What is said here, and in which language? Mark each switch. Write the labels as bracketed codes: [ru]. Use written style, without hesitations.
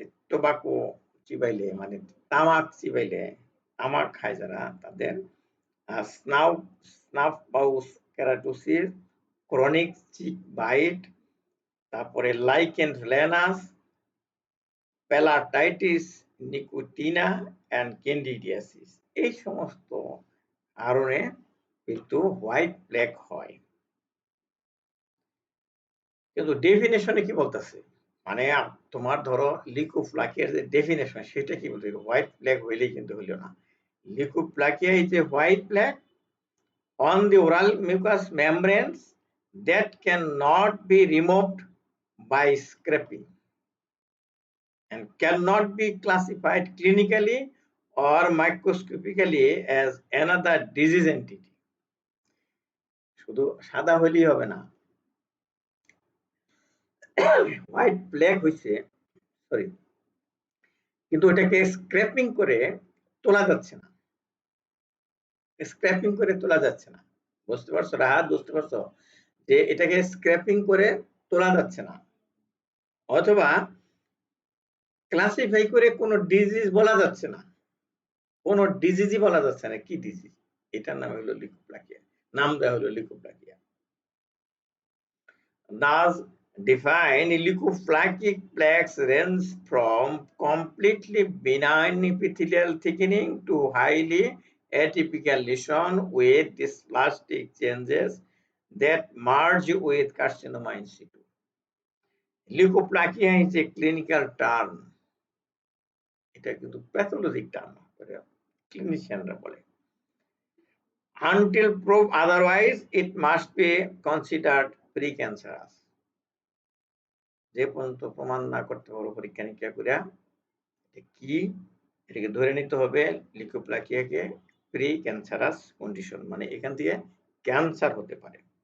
[bn] Tobacco চিবাইলে, মানে তামাক চিবাইলে, তামাক খায় যারা, তাদের স্নাফ পাউস কেরাটোসিস, ক্রনিক চিক বাইট, তারপরে লাইকেন ভ্যালেনাস, পেলাটাইটিস নিকোটিনা অ্যান্ড ক্যান্ডিডিয়াসিস, এই সমস্ত কারণে কিন্তু হোয়াইট প্লেক হয়। কিন্তু ডেফিনেশনে কি বলতেছে, মানে তোমার ধরো লিউকোপ্লাকিয়ার যে ডেফিনেশন, সেটা কি বলতে, হোয়াইট প্লেক হইলেই কিন্তু হইল না। [en] Leukoplakia is a white plaque on the oral mucous membranes that cannot be removed by scraping and cannot be classified clinically or microscopically as another disease entity. [bn] শুধু সাদা হইলেই হবে না, হোয়াইট প্লেক হইছে, সরি, কিন্তু ওটাকে স্ক্র্যাপিং করে তোলা যাচ্ছে না, স্ক্র্যাপিং করে তোলা যাচ্ছে না, বুঝতে পারছো রাহাত, বুঝতে পারছো যে এটাকে স্ক্র্যাপিং করে তোলা যাচ্ছে না, অথবা ক্লাসিফাই করে কোনো ডিজিজ বলা যাচ্ছে না, কোনো ডিজিজই বলা যাচ্ছে না কি ডিজিজ, এটার নাম হলো লিউকোপ্লাকিয়া, নাম দেওয়া হলো leukoplakia. [en] Thus, define leukoplakic plaques range from completely benign epithelial thickening to highly atypical lesion with dysplastic changes that merge with carcinoma in situ. Leukoplakia is a clinical term. [bn] এটা কিন্তু pathologic term করে ক্লিনিশিয়ানরা বলে। [en] Until proved otherwise, it must be considered precancerous. [bn] যে পর্যন্ত প্রমাণ না করতে পারবো পরীক্ষা নিরীক্ষা করে কি, এটাকে ধরে নিতে হবে লিউকোপ্লাকিয়াকে প্রি ক্যান্সারাস কন্ডিশন, মানে এখান থেকে ক্যান্সার হতে পারে।